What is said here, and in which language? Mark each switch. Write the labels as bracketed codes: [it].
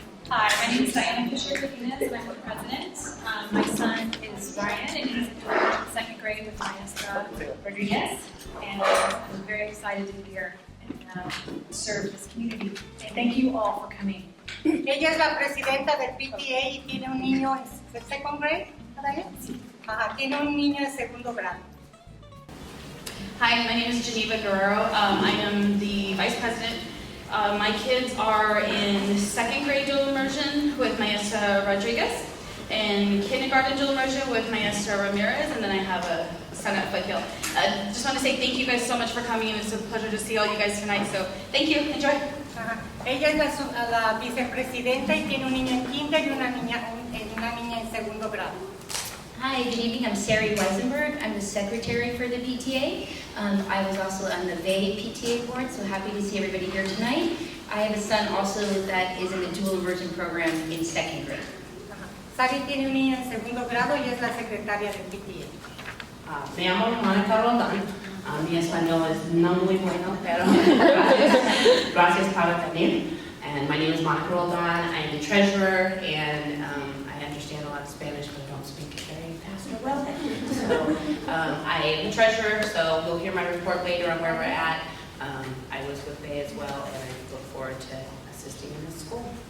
[en] Hi, my name is Fisher-Godinez and I'm the president. My son is Ryan and he's in second grade with Maestra Rodriguez. And I'm very excited to be here and serve this community. And thank you all for coming. [es] Ella es la presidenta del PTA y tiene un niño en [en] second grade. [es] Ajá, tiene un niño en segundo grado. [en] Hi, my name is Geneva Guerrero. I am the vice president. My kids are in second grade dual immersion with Maestra Rodriguez and kindergarten dual immersion with Maestra Ramirez, and then I have a son at Foothill. Just want to say thank you guys so much for coming. It's a pleasure to see all you guys tonight, so thank you. Enjoy. Ajá. [es] Ella es la vicepresidenta y tiene un niño en kinder y una niña en segundo grado. [en] Hi, good evening. I'm Sari Weisenberg. I'm the secretary for the PTA. I was also on the VAY PTA board, so happy to see everybody here tonight. I have a son also that is in the dual immersion program in second grade. [es] Sari tiene un niño en segundo grado y es la secretaria del PTA. Me llamo Roldan. Mi español es no muy bueno, pero gracias para también. [en] And my name is Monica Roldan. I'm the treasurer, and I understand a lot of Spanish, but I don't speak it very fast or well. So I am the treasurer, so you'll hear my report later on where we're at. I was with Bay as well, and I look forward to assisting in the school.